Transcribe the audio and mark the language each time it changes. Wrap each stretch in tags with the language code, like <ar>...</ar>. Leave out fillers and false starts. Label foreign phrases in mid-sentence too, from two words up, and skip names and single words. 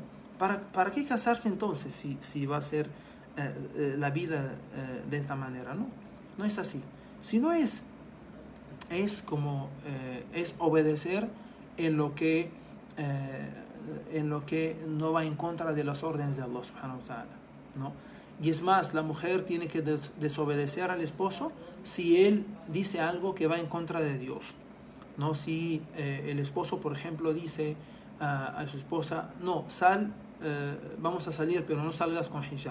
<es>¿Para qué casarse entonces si va a ser la vida de esta manera? No, no es así. Si no es es obedecer en lo que no va en contra de las órdenes de</es> <ar>الله سبحانه وتعالى,</ar> <es>¿no? Y es más, la mujer tiene que desobedecer al esposo si él dice algo que va en contra de Dios, ¿no? Si el esposo, por ejemplo, dice a su esposa, no, vamos a salir, pero no salgas con hijab.</es>